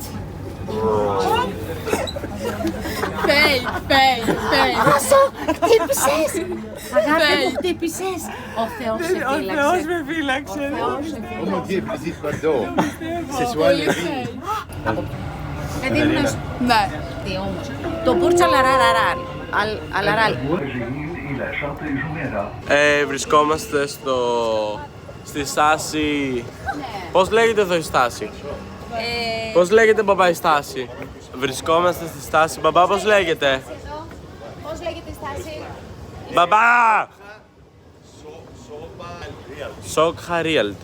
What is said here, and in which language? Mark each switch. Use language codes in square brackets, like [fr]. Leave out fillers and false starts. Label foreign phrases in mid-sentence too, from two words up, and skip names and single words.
[el] Κάτσε. Όσο χτύπησες. Αγάπη μου, χτύπησες. Ο Θεός σε φύλαξε. Ο Θεός με φύλαξε. Παιδί μου να σου... Ναι. Τι όμως. Το Μπούρτς Αλαράλ. [ar] إلى شاطئ جميرة. [el] Βρισκόμαστε στη στάση... Πώς λέγεται εδώ η στάση? Πώς λέγεται μπαμπά η στάση? Βρισκόμαστε στη στάση μπαμπά, πώς λέγεται? Πώς λέγεται η στάση? Μπαμπά! Σόκχα Realty.